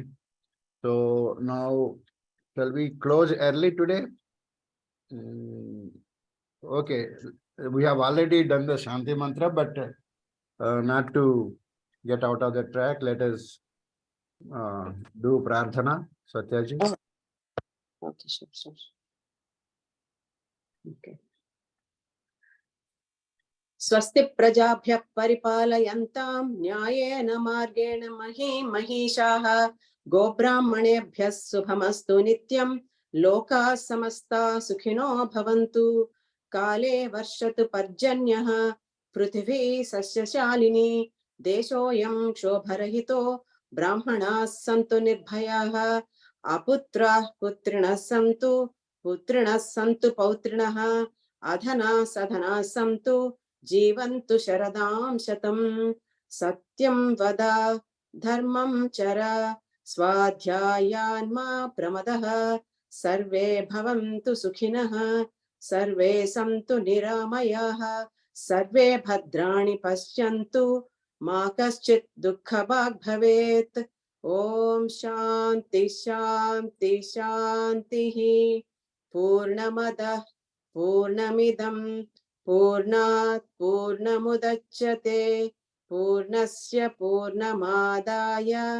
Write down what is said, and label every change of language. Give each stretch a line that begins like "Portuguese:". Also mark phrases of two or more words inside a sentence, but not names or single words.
English: So now, shall we close early today? Okay. We have already done the
Sanskrit: Shanti Mantra,
English: but not to get out of the track, let us do Prarthana. Satyaji. Okay, sure. Okay.
Sanskrit: स्वस्ति प्रजाभ्यः परिपालयन्तां न्यायेन मार्गेण महीशाः गोब्राह्मणेभ्यः शुभमस्तु नित्यं लोकाः समस्ताः सुखिनो भवन्तु काले वर्षतु पर्जन्यः पृथिवी सस्यशालिनी देशोऽयं क्षोभरहितो ब्राह्मणाः सन्तु निर्भयाः अपुत्राः पुत्रिणः सन्तु पौत्रिणः अधनाः सधनाः सन्तु जीवन्तु शरदां शतं सत्यं वद धर्मं चर स्वाध्यायान् मा प्रमदः सर्वे भवन्तु सुखिनः सर्वे सन्तु निरामयाः सर्वे भद्राणि पश्यन्तु मा कश्चित् दुःखभाग् भवेत् ॐ शान्ति शान्ति शान्तिः पूर्णमदः पूर्णमिदं पूर्णात् पूर्णमुदच्यते पूर्णस्य पूर्णमादाय